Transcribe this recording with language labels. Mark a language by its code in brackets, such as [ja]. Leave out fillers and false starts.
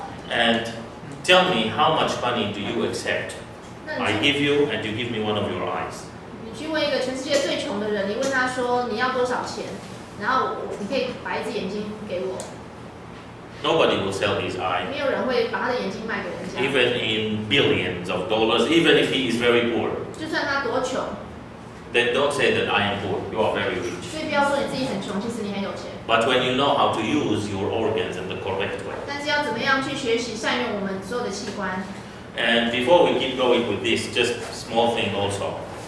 [en] And tell me how much money do you accept? [zh] 那 [en] I [zh] 你 [en] give you and you give me one of your eyes. [zh] 你去问一个全世界最穷的人，你问他说你要多少钱，然后你可以把一只眼睛给我， [en] Nobody will sell his eye, [zh] 没有人会把他的眼睛卖给人家， [en] even in billions of dollars, even if he is very poor. [zh] 就算他多穷， [en] Then don't say that I am poor, you are very rich. [zh] 所以不要说你自己很穷，其实你很有钱。 [en] But when you know how to use your organs in the correct way. [zh] 但是要怎么样去学习善用我们所有的器官？ [en] And before we keep going with this, just small thing also.